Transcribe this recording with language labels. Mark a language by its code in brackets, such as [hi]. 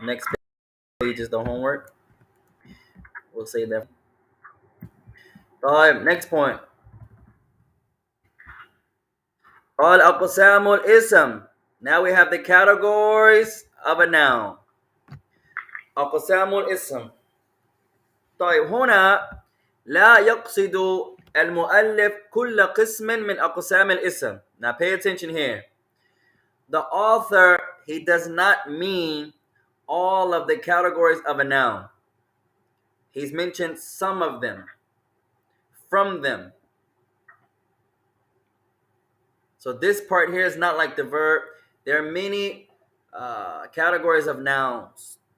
[en] Next page is the homework. We'll say that. Next point. [ar] قال أقسام الاسم. [en] Now we have the categories of a noun. [ar] أقسام الاسم. هنا لا يقصد المؤلف كل قسم من أقسام الاسم. [en] Now pay attention here. The author, he does not mean all of the categories of a noun. He's mentioned some of them, from them. So this part here is not like the verb. There are many categories of nouns.